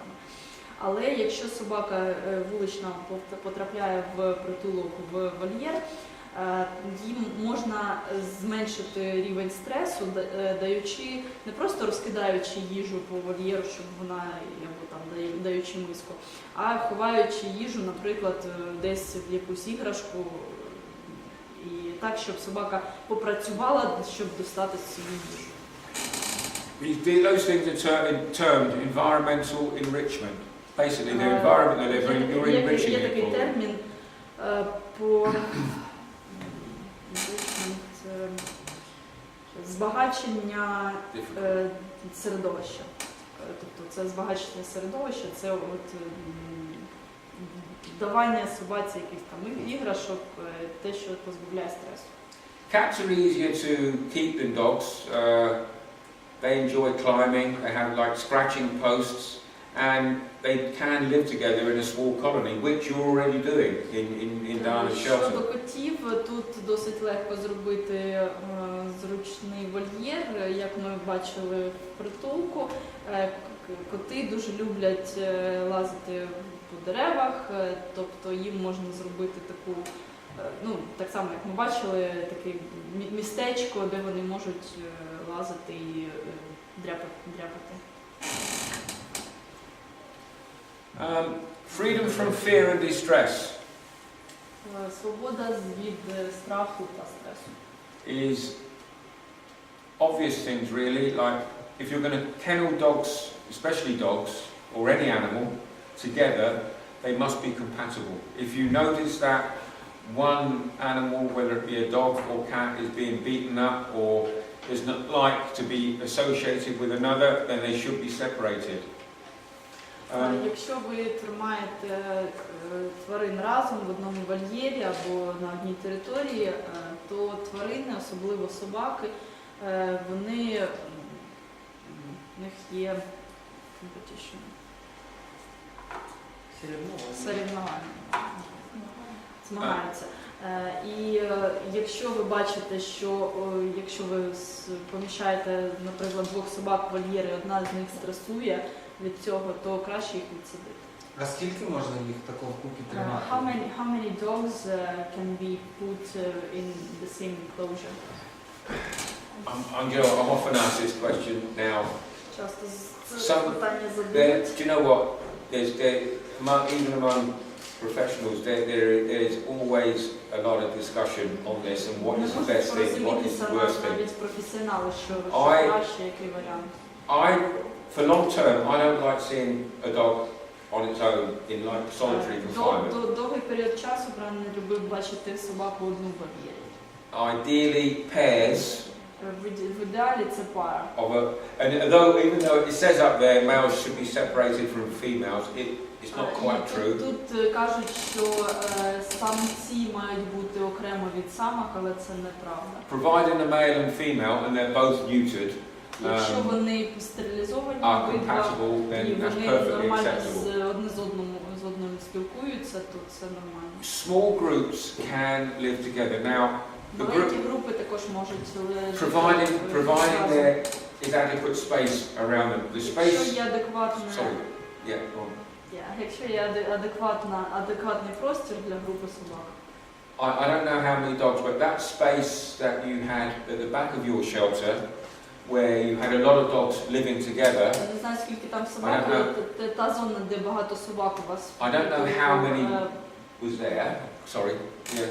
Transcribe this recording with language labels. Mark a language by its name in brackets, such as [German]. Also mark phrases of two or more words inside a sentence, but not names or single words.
[Ukrainian] Але якщо собака вулична потрапляє в притулок, в вольєр, їм можна зменшити рівень стресу, даючи, не просто розкидаючи їжу по вольєру, щоб вона, або там даючи миску, а ховаючи їжу, наприклад, десь в якусь іграшку, і так, щоб собака попрацювала, щоб достати собі їжу. [English] Those things are termed environmental enrichment. Basically, the environment they live in, you're enriching [Ukrainian] Є [English] it [Ukrainian] такий [English] for them. [Ukrainian] термін по збагачення середовища. Тобто це збагачення середовища, це от давання собаці якихось там іграшок, те, що позбавляє стресу. [English] Cats are easier to keep than dogs. They enjoy climbing, they have like scratching posts, and they can live together in a small colony, which you're already doing in Diana's [Ukrainian] Щодо [English] shelter. [Ukrainian] котів, тут досить легко зробити зручний вольєр, як ми бачили в притулку. Коти дуже люблять лазити по деревах, тобто їм можна зробити таку, ну, так само, як ми бачили, таке містечко, де вони можуть лазити і дряпати. [English] Freedom from fear and distress [Ukrainian] Свобода від страху та стресу. [English] is obvious things really, like if you're going to kennel dogs, especially dogs, or any animal, together, they must be compatible. If you notice that one animal, whether it be a dog or cat, is being beaten up or is not like to be associated with another, then they should be separated. [Ukrainian] Якщо ви тримаєте тварин разом в одному вольєрі або на одній території, то тварини, особливо собаки, вони, в них є соревнування, змагаються. І якщо ви бачите, що якщо ви поміщаєте, наприклад, двох собак в вольєри, одна з них стресує від цього, то краще їх відсадити. А скільки можна їх такого купі тримати? [English] How many dogs can be put in the same enclosure? I'm often asked this question now. [Ukrainian] Часто це [English] Some- [Ukrainian] питання [English] Do [Ukrainian] задають. [English] you know what? Even among professionals, there is always a lot of discussion on this and what is the best thing, what is the worst thing. [Ukrainian] Навіть професіонали, що [English] I- [Ukrainian] краще, який варіант. [English] For long term, I don't like seeing a dog on its own in like solitary confinement. [Ukrainian] Довгий період часу Брайан не любив бачити собаку одну в вольєрі. [English] Ideally, pairs [Ukrainian] В ідеалі це пара. [English] of a, and even though it says up there males should be separated from females, it's not quite true. [Ukrainian] Тут кажуть, що самці мають бути окремо від самок, але це неправда. [English] Providing a male and female and they're both neutered, [Ukrainian] Якщо вони стерилізовані, [English] are [Ukrainian] обидва, [English] compatible, [Ukrainian] і [English] then that's [Ukrainian] вони [English] perfectly [Ukrainian] нормально [English] acceptable. [Ukrainian] одне з одним спілкуються, то це нормально. [English] Small groups can live together. Now, the [Ukrainian] Маленькі [English] group, [Ukrainian] групи також можуть [English] providing there is adequate space around them. The [Ukrainian] Якщо [English] space. [Ukrainian] є адекватне, [English] Sorry. Yeah. Go on. [Ukrainian] якщо є адекватний простір для групи собак. [English] I don't know how many dogs, but that space that you had at the back of your shelter, where you had a lot of dogs living together. [Ukrainian] Я не знаю, скільки там собак, але та зона, де багато собак у вас. [English] I don't know how many was there. Sorry. Yeah.